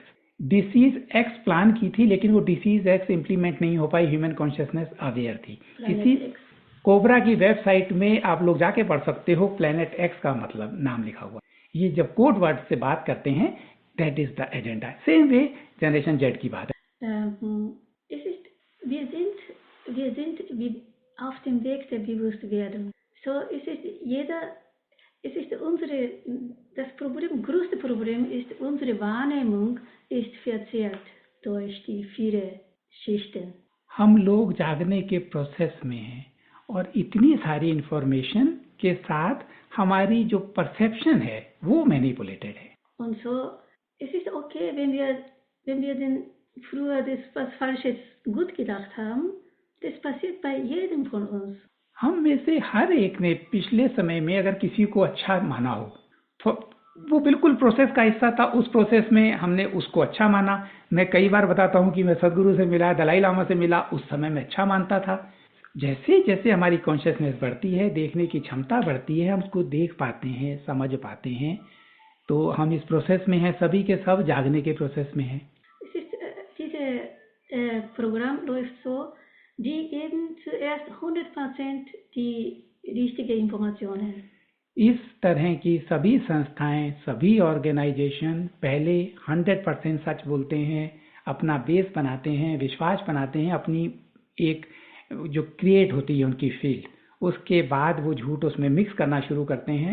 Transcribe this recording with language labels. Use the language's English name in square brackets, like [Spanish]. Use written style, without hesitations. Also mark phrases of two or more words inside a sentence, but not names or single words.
[Hindi] डिसीज एक्स प्लान की थी, लेकिन वो डिसीज एक्स इंप्लीमेंट नहीं हो पाई, [English] human consciousness [Hindi] अवेयर थी। इसी कोबरा की वेबसाइट में आप लोग जाके पढ़ सकते हो, प्लेनेट एक्स का मतलब नाम लिखा हुआ। ये जब [English] code word [Hindi] से बात करते हैं, [English] that is the agenda. same way Generation Z [Hindi] की बात है। [German] Wir sind wie auf dem Weg der Bewusstwerdung. So das größte Problem ist, unsere Wahrnehmung ist verzerrt durch die vielen Schichten. [Hindi] हम लोग जागने के प्रोसेस में हैं और इतनी सारी इंफॉर्मेशन के साथ हमारी जो परसेप्शन है वो मैनिपुलेटेड है। [German] Und so, es ist okay, wenn wir denn früher was Falsches gut gedacht haben, das passiert bei jedem von uns. [Hindi] हम में से हर एक ने पिछले समय में अगर किसी को अच्छा माना हो, तो वो बिल्कुल प्रोसेस का हिस्सा था। उस प्रोसेस में हमने उसको अच्छा माना। मैं कई बार बताता हूँ कि मैं सदगुरु से मिला, दलाई लामा से मिला, उस समय मैं अच्छा मानता था। जैसे जैसे हमारी कॉन्शियसनेस बढ़ती है, देखने की क्षमता बढ़ती है, हम उसको देख पाते हैं, समझ पाते हैं, तो हम इस प्रोसेस में हैं। सभी के सब जागने के प्रोसेस में हैं। [German] Dieses Programm läuft so, die geben zuerst 100% die richtige Informationen. [Hindi] इस तरह की सभी संस्थाएं, सभी ऑर्गेनाइजेशन पहले 100% सच बोलते हैं, अपना बेस बनाते हैं, विश्वास बनाते हैं, अपनी एक जो क्रिएट होती है उनकी फील्ड, उसके बाद वो झूठ उसमें मिक्स करना शुरू करते हैं।